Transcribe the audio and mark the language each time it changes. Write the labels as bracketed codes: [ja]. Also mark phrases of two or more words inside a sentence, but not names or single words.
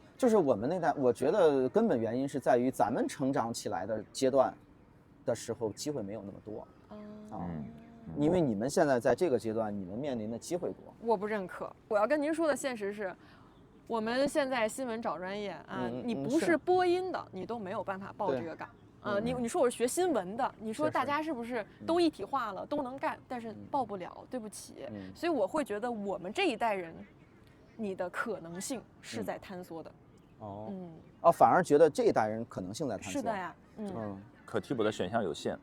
[zh] 就是我們那代，我覺得根本原因是在於咱們成長起來的階段的時候，機會沒有那麼多。因為你們現在在這個階段，你們面臨的機會多。我不認可。我要跟您說的現實是，我們現在新聞找專業啊，你不是播音的，你都沒有辦法報這個崗。你說我是學新聞的，你說大家是不是都一體化了，都能幹，但是報不了，對不起。所以我會覺得我們這一代人，你的可能性是在坍縮的。反而覺得這一代人可能性在坍縮。是的呀，可替補的選項有限。